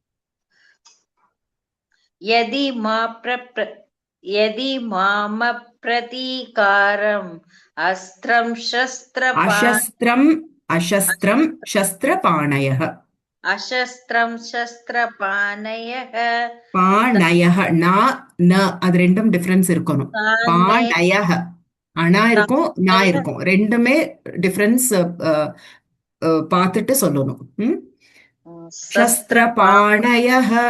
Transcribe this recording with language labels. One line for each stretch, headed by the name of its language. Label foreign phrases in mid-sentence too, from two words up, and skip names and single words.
Sanskrit: यदि माम प्रतीकारम् अस्त्रं अशस्त्रं शस्त्रपाणयः अशस्त्रं शस्त्रपाणयः
Tamil: பாணயः ந அது ரெண்டும் டிஃபரன்ஸ் இருக்கணும் பாணயः அணா இருக்கும் நா இருக்கும் ரெண்டுமே டிஃபரன்ஸ் பார்த்துட்டு சொல்லணும் சஸ்திரபாணயः